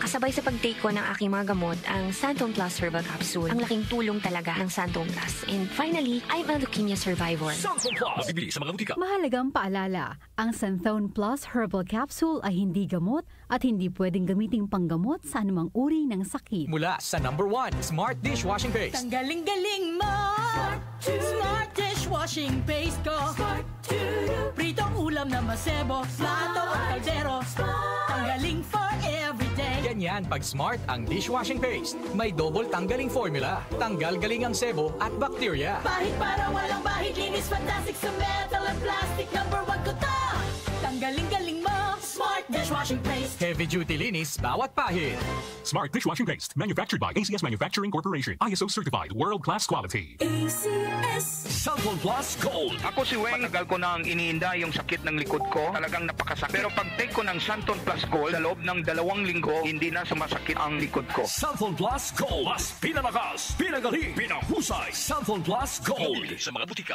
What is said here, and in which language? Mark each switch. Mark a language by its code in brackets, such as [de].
[tl] Kasabay sa pag-take ko ng aking mga gamot, ang Santon Plus Herbal Capsule. Ang laking tulong talaga ng Santon Plus. [en] And finally, I'm a leukemia survivor. [tl] Santon Plus. Mabibili sa mga butika. Mahalagang paalala, ang Santhone Plus Herbal Capsule ay hindi gamot at hindi pwedeng gamiting panggamot sa anumang uri ng sakit. Mula sa #1 Smart Dishwashing Paste. Tanggaling-galing mo. Smart dishwashing paste ko. Smart pritong ulam na masebo, plato at kaldero. Tanggaling for everyday. Ganyan pag Smart ang dishwashing paste. May double tanggaling formula. Tanggal galing ang sebo at bacteria. Bahid para walang bahid, linis fantastic sa metal at plastic. #1 ko to. Tanggaling-galing mo. Smart dishwashing paste. [en] Heavy duty [tl] linis bawat pahid. Smart dishwashing paste. [en] Manufactured by ACS Manufacturing Corporation. ISO certified world-class quality. ACS. Santon Plus Gold. [tl] Ako si Weng, matagal ko nang iniinda yung sakit ng likod ko. Talagang napakasakit. Pero pag take ko ng Santon Plus Gold, sa loob ng 2 linggo, hindi na sumasakit ang likod ko. Santon Plus Gold. Mas pinalakas, pinagaling, pinahusay. Santon Plus Gold. Mabibili sa mga butika.